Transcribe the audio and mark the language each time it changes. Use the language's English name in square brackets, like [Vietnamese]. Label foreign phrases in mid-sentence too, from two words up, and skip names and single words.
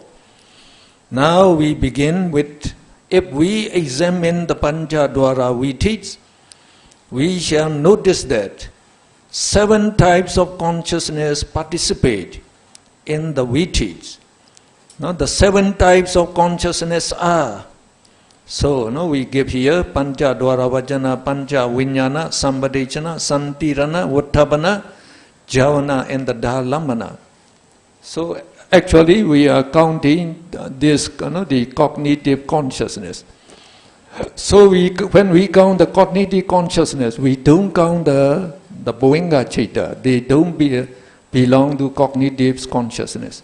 [English] Now we begin with, if we examine the Panchadwara Vitis, we shall notice that 7 types of consciousness participate in the Vitis. Now the 7 types of consciousness are So, no, we give here [Pali] Pancha Dwara Vajana, Pancha Vinyana, Sambadechana, Santirana, Uttabana, Javana, [English] and the Dhalamana. So, actually, we are counting this, the cognitive consciousness. So, when we count the cognitive consciousness, we don't count the [Pali] Bhuvinga Chitta. [English] They don't belong to cognitive consciousness.